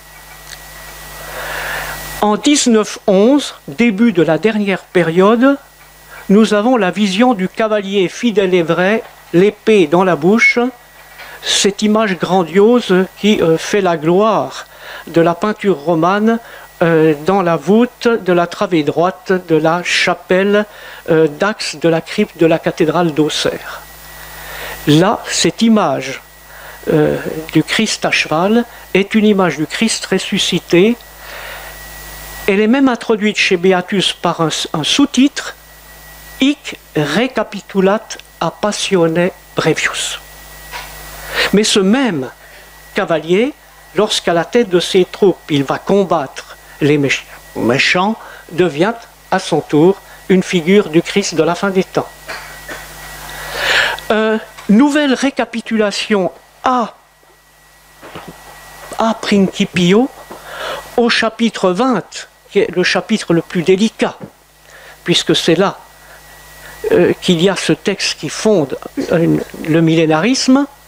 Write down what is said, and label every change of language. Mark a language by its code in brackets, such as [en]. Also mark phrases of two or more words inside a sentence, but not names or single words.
[fr] En 19.11, début de la dernière période, nous avons la vision du cavalier fidèle et vrai, l'épée dans la bouche, cette image grandiose qui fait la gloire de la peinture romane dans la voûte de la travée droite de la chapelle d'axe de la crypte de la cathédrale d'Auxerre. Là, cette image du Christ à cheval est une image du Christ ressuscité. Elle est même introduite chez Beatus par un sous-titre « [la] Hic recapitulat a passione brevius ». [fr] Mais ce même cavalier, lorsqu'à la tête de ses troupes, il va combattre les méchants, devient à son tour une figure du Christ de la fin des temps. Nouvelle récapitulation à Principio, au chapitre 20, qui est le chapitre le plus délicat, puisque c'est là qu'il y a ce texte qui fonde le millénarisme.